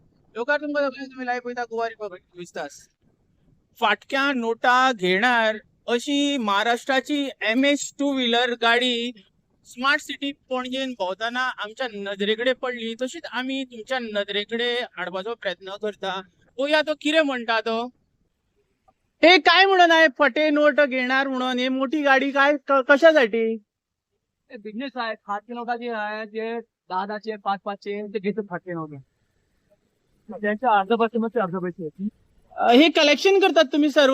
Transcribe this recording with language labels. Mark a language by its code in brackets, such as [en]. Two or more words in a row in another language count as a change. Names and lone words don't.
[kok] लोकांना तुम्ही लाईव्ह पळयता गोवा रिपब्लीक 24 तास. फाटक्या नोटा घेणार अशी महाराष्ट्राची MS टू व्हीलर गाडी स्मार्ट सिटी पणजेन भोंवताना आमच्या नदरेकडे पडली, तशीच आम्ही तुमच्या नदरेकडे हाडपाचो प्रयत्न करता. पळोवया तो कितें म्हणटा तो. [mr] हे काय म्हणून आहे फटे नोट घेणार म्हणून, हे मोठी गाडी काय कशासाठी? बिझनेस आहे. फाटके नोटा जे आहे ते 10-10चे 5-5चे ते घेतात फाटके नोटा. त्यांचे अर्ध पैसे मग ते अर्ध पैसे आहेत. हे कलेक्शन करतात तुम्ही सर्व?